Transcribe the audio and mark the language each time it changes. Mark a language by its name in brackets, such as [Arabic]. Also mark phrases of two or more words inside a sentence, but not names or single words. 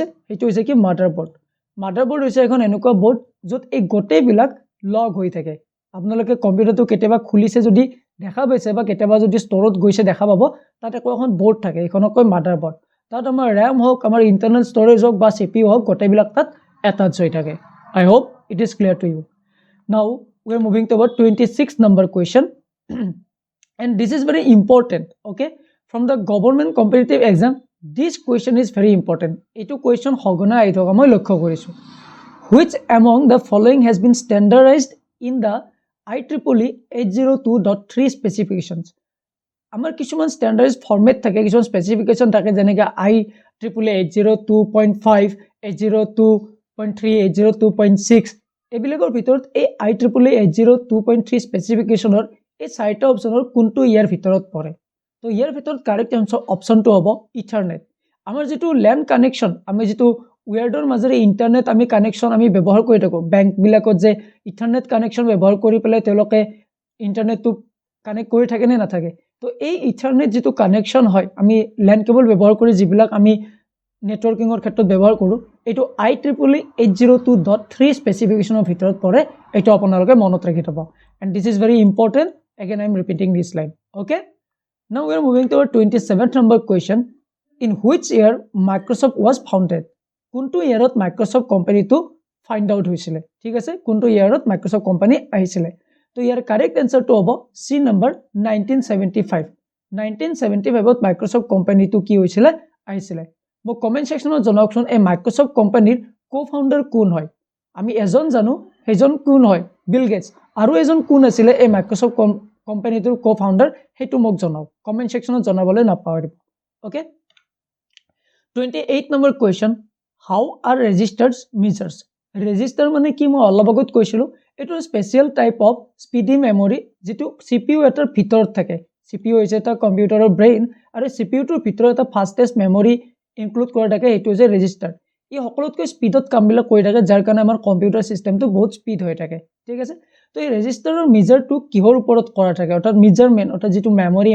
[Assamese] এইটো হৈছে কি মাদাৰবোৰ্ড হৈছে এখন এনেকুৱা বোৰ্ড যত এই গোটেইবিলাক লগ হৈ থাকে আপোনালোকে কম্পিউটাৰটো কেতিয়াবা খুলিছে যদি দেখা পাইছে বা কেতিয়াবা যদি ষ্টৰত গৈছে দেখা পাব তাত এখন বোৰ্ড থাকে এখনক কয় মাদাৰবোৰ্ড তাত আমাৰ RAM হওক আমাৰ [English] internal storage [Assamese] হওক বা CPU হওক গোটেইবিলাক তাত এটাচ হৈ থাকে [English] I hope it is clear to you now we are moving toward 26th number question and this is very important okay from the government competitive exam this question is very important [Assamese] এটু question হগোনা আইথকা মই লক্ষ্য কৰিছোঁ [English] which among the following has been standardized in the IEEE 802.3 specifications [Assamese] আমাৰ কিছুমান [English] standardized format [Assamese] থাকে কিছুমান স্পেসিফিকেশন থাকে যেনেকৈ IEEE 802.5 802.3 802.6 এবিলাকৰ ভিতৰত এই IEEE 802.3 স্পেসিফিকেশনৰ এই চাৰিটা অপচনৰ কোনটো ইয়াৰ ভিতৰত পৰে তো ইয়াৰ ভিতৰত [English] correct optionটো [Assamese] হ'ব ইথাৰনেট আমাৰ যেটো [English] LAN connection [Assamese] আমি যেটো ওয়্যাৰডৰ মাজেৰে ইন্টাৰনেট আমি কানেকশন আমি ব্যৱহাৰ কৰি থাকো বেংক বিলাকত যে [English] Ethernet connection [Assamese] ব্যৱহাৰ কৰি পেলাই তেওঁলোকে ইন্টাৰনেটটো কানেক্ট কৰি থাকে নে নাথাকে তো এই ইথাৰনেট যেটো কানেকশন হয় আমি [English] LAN cable [Assamese] ব্যৱহাৰ কৰি যিবিলাক আমি নেটৱৰ্কিংৰ ক্ষেত্ৰত ব্যৱহাৰ কৰো এটো IEEE 802.3 স্পেসিফিকেশনৰ ভিতৰত পৰে এটো আপোনালোকে মনত ৰাখি থব [English] and this is very important again I am repeating this line okay now we are moving to our 27th number question in which year Microsoft was founded [Assamese] কোনটো ইয়াৰত Microsoft কোম্পানীটো [English] find out [Assamese] হৈছিল ঠিক আছে কোনটো ইয়াৰত Microsoft কোম্পানী আহিছিল তো ইয়াৰ [English] correct answerটো [Assamese] হ'ব C number 1975 1975 ত Microsoft কোম্পানীটো কি হৈছিল আহিছিল মই [English] comment sectionত [Assamese] জনাওকচোন এই Microsoft কোম্পানীৰ কো-ফাউণ্ডাৰ কোন হয় আমি এজন জানো হেজন কোন হয় বিল গেটস আৰু এজন কোন আছিল এই Microsoft কোম্পানীটোৰ কো-ফাউণ্ডাৰ হেতু মোক জনাওক [English] comment sectionত [Assamese] জনাবলৈ নাপাহৰিব ওকে [English] 28 number question how are registers measures [Assamese] register মানে কি মই অলপ আগত কৈছিলো এটো [English] special type of speedy memory [Assamese] যেটো CPU এটাৰ ভিতৰত থাকে CPU হৈছে এটা কম্পিউটাৰৰ ব্ৰেইন আৰু CPUটোৰ ভিতৰত এটা [English] fastest memory include [Assamese] কৰা থাকে এইটো হৈছে ৰেজিষ্টাৰ ই সকলোতকৈ স্পীডত কামবিলাক কৰি থাকে যাৰ কাৰণে আমাৰ [English] computer systemটো [Assamese] বহুত স্পীড হৈ থাকে ঠিক আছে তো এই ৰেজিষ্টাৰৰ মেজাৰটো কিহৰ ওপৰত কৰা থাকে অৰ্থাৎ মেজাৰমেন্ট অৰ্থাৎ যেটো মেমৰি